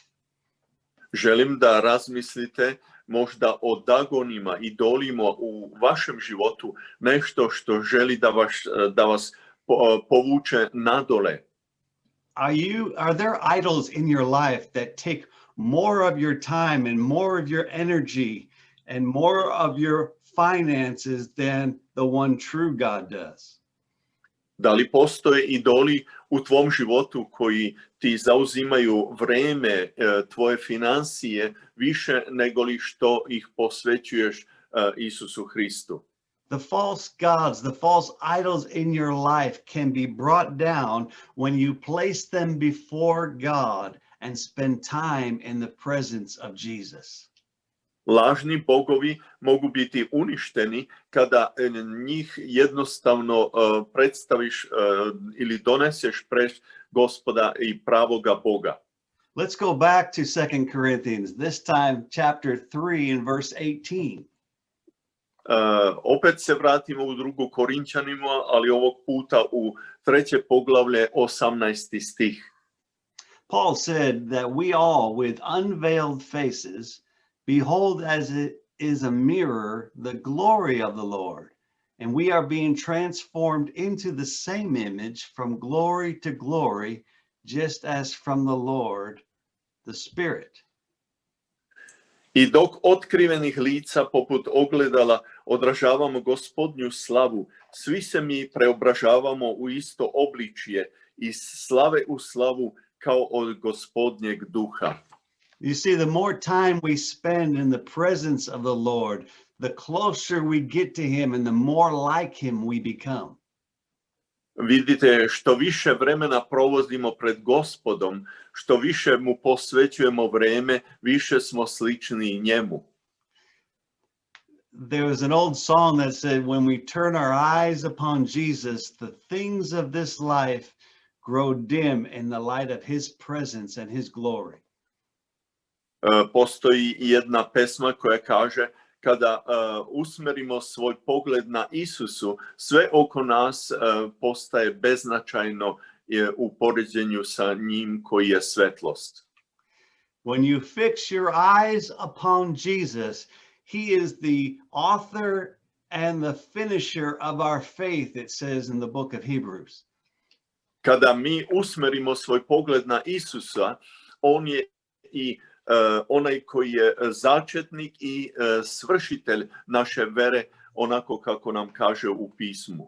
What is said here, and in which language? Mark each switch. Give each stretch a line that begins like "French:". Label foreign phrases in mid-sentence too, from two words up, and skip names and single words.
Serbian: Želim da razmislite možda o Dagonima, idolima u vašem životu, nešto što želi da vas povuče nadole.
English: Are there idols in your life that take more of your time and more of your energy and more of your finances than the one true God does?
Serbian: Da li postoje idoli u tvom životu koji ti zauzimaju vreme, tvoje financije više nego li što ih posvećuješ Isusu Hristu?
English: The false gods, the false idols in your life can be brought down when you place them before God and spend time in the presence of Jesus.
Serbian: Lažni bogovi mogu biti uništeni kada njih jednostavno predstaviš ili doneseš pred Gospoda i pravoga Boga.
English: Let's go back to 2 Corinthians, this time chapter 3 and verse 18.
Serbian: Opet se vratimo u 2. Korinćanima, ali ovog puta u 3. poglavlje 18. stih.
English: Paul said that we all with unveiled faces behold as it is a mirror the glory of the Lord, and we are being transformed into the same image from glory to glory, just as from the Lord, the Spirit.
Serbian: I dok otkrivenih lica poput ogledala odražavamo Gospodnju slavu, svi se mi preobražavamo u isto obličje iz slave u slavu kao od Gospodnjeg duha.
English: You see, the more time we spend in the presence of the Lord, the closer we get to him and the more like him we become.
Serbian: Vidite, što više vremena provodimo pred Gospodom, što više mu posvećujemo vreme, više smo slični njemu.
English: There was an old song that said, when we turn our eyes upon Jesus, the things of this life grow dim in the light of his presence and his glory.
Serbian: Postoji jedna pesma koja kaže, kada usmerimo svoj pogled na Isusu, sve oko nas postaje beznačajno u poređenju sa njim koji je svetlost.
English: When you fix your eyes upon Jesus, he is the author and the finisher of our faith, it says in the book of Hebrews.
Serbian: Kada mi usmerimo svoj pogled na Isusa, on je i onaj koji je začetnik i svršitelj naše vere, onako kako nam kaže u pismu.